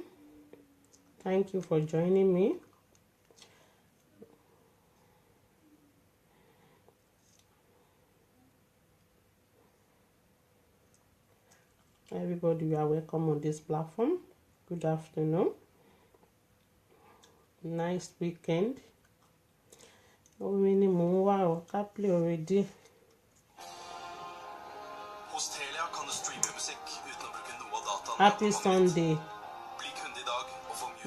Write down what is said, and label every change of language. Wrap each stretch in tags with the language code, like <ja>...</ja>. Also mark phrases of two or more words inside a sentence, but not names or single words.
<en>Thank you for joining me. Everybody, you are welcome on this platform. Good afternoon. Nice weekend.</en> <yo>Orin ni mò ń wá o, ká</yo> <en>play already.</en> <no>Hos Telia kan du streame musikk uten å bruke noe av dataen.</no> <en>Happy Sunday.</en> <no>Bli kunde i dag og få music.</no>